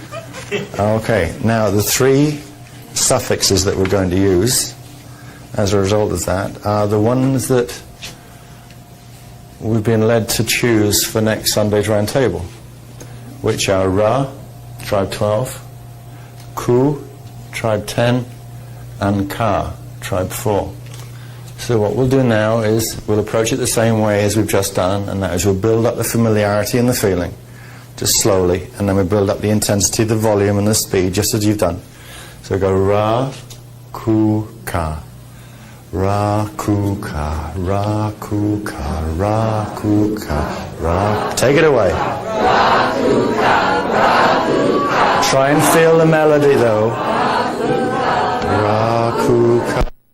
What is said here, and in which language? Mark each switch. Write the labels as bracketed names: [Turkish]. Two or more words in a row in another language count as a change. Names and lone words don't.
[English] Okay, now the 3 suffixes that we're going to use as a result of that are the ones that we've been led to choose for next Sunday's round table, which are Ra, tribe 12, Ku, tribe 10, and Ka, tribe 4. So what we'll do now is we'll approach it the same way as we've just done, and that is we'll build up the familiarity and the feeling, just slowly, and then we build up the intensity, the volume, and the speed, just as you've done. So go Ra, Ku, Ka. Ra, Ku, Ka. Ra, Ku, Ka. Ra, Ku, Ka. Ra. Take it away. Ra, Ku, Ka. Ra, Ku, Ka. Try and feel the melody, though. Ra, Ku, Ka.